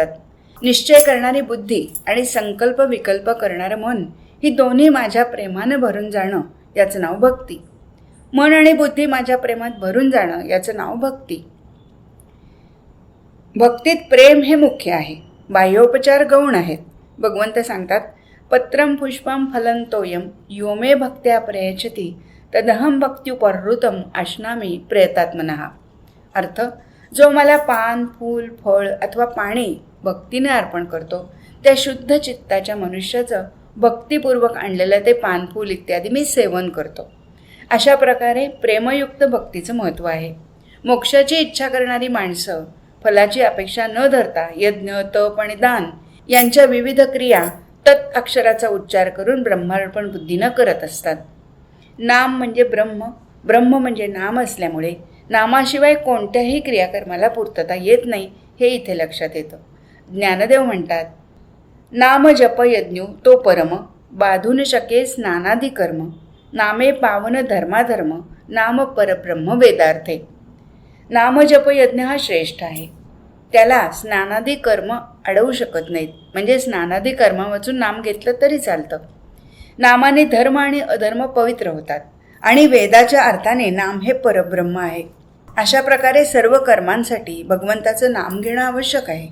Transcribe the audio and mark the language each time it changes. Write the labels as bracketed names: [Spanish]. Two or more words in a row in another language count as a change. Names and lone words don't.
[Marathi] निश्चय करणारी बुद्धी आणि संकल्प विकल्प करणारं मन ही दोन्ही माझ्या प्रेमानं भरून जाणं याचं नाव भक्ती. मन आणि बुद्धी माझ्या प्रेमात भरून जाणं याचं नाव भक्ती. भक्तीत प्रेम हे मुख्य आहे, बाह्योपचार गौण आहेत. भगवंत सांगतात, [Sanskrit] पत्रम पुष्पम फलं तोयम यो मे भक्त्या प्रयच्छति तदहम भक्त्युपहृतम अश्नामी प्रयतात्मनः. [Marathi] अर्थ, जो मला पान, फूल, फळ अथवा पाणी भक्तीने अर्पण करतो त्या शुद्ध चित्ताच्या मनुष्याचं भक्तिपूर्वक आणलेलं ते पान, फूल इत्यादी मी सेवन करतो. अशा प्रकारे प्रेमयुक्त भक्तीचं महत्त्व आहे. मोक्षाची इच्छा करणारी माणसं फलाची अपेक्षा न धरता यज्ञ, तप आणि दान यांच्या विविध क्रिया तत् अक्षराचा उच्चार करून ब्रह्मार्पण बुद्धीनं करत असतात. नाम म्हणजे ब्रह्म, ब्रह्म म्हणजे नाम असल्यामुळे नामाशिवाय कोणत्याही क्रियाकर्माला पूर्तता येत नाही हे इथे लक्षात येतं. ज्ञानदेव म्हणतात, नाम जप यज्ञो तो परम बाधून शके स्नानादी कर्म नामे पावन धर्माधर्म नाम परब्रह्म वेदार्थे. नामजप यज्ञ हा श्रेष्ठ आहे. त्याला स्नानादी कर्म अडवू शकत नाहीत. म्हणजे स्नानादी कर्मा वाचून नाम घेतलं तरी चालतं. नामाने धर्म आणि अधर्म पवित्र होतात आणि वेदाच्या अर्थाने नाम हे परब्रह्म आहे. अशा प्रकारे सर्व कर्मांसाठी भगवंताचं नाम घेणं आवश्यक आहे.